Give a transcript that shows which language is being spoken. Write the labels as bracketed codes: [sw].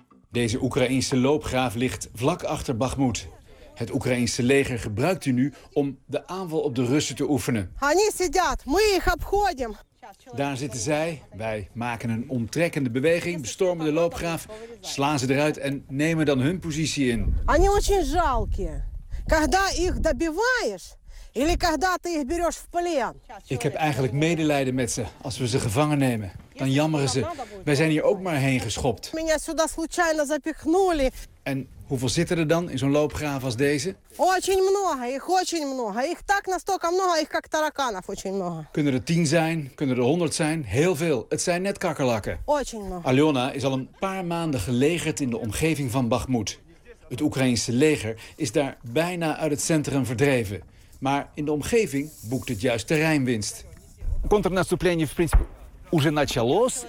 [nl] Deze Oekraïense loopgraaf ligt vlak achter Bachmoed. Het Oekraïense leger gebruikt die nu om de aanval op de Russen te oefenen. Daar zitten zij. Wij maken een omtrekkende beweging, bestormen de loopgraaf, slaan ze eruit en nemen dan hun positie in. [ru] Они очень жалкие. Когда их добиваешь или когда ты их берешь в плен. [nl] Ik heb eigenlijk medelijden met ze. Als we ze gevangen nemen, dan jammeren ze. Wij zijn hier ook maar heen geschopt. [ru] Меня сюда случайно запихнули. [nl] En hoeveel zitten er dan in zo'n loopgraaf als deze? [ru] Очень много, их очень много. Их так настолько много, их как тараканов очень много. [nl] Kunnen er 10 zijn, kunnen er 100 zijn, heel veel. Het zijn net kakkerlakken. [ru] Очень много. [nl] Алена is al een paar maanden gelegerd in de omgeving van Bachmoed. Het Oekraïense leger is daar bijna uit het centrum verdreven. Maar in de omgeving boekt het juist terreinwinst. [ru] Контрнаступление в принципе уже началось.